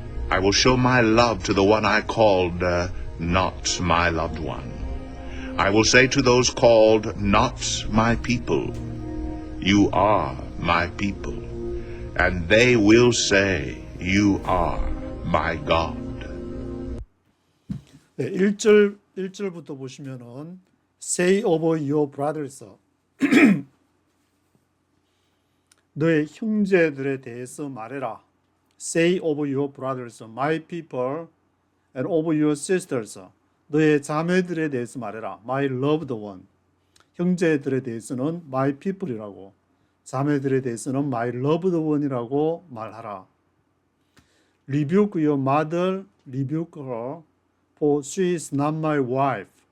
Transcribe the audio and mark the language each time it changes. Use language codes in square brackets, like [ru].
[en] I will show my love to the one I called not my loved one. I will say to those called not my people, you are my people. And they will say, you are my God. [ko] 네, 1절부터 보시면은 [en] Say of your brothers, [ko] 너의 형제들에 대해서 말해라. [en] Say of your brothers, my people, and of your sisters, [ko] 너의 자매들에 대해서 말해라. [en] My loved one. [ko] 형제들에 대해서는 [en] my people [ko] 이라고, 자매들에 대해서는 [en] my loved one [ko] 이라고 말하라. [en] Rebuke your mother, rebuke her, for she is not my wife.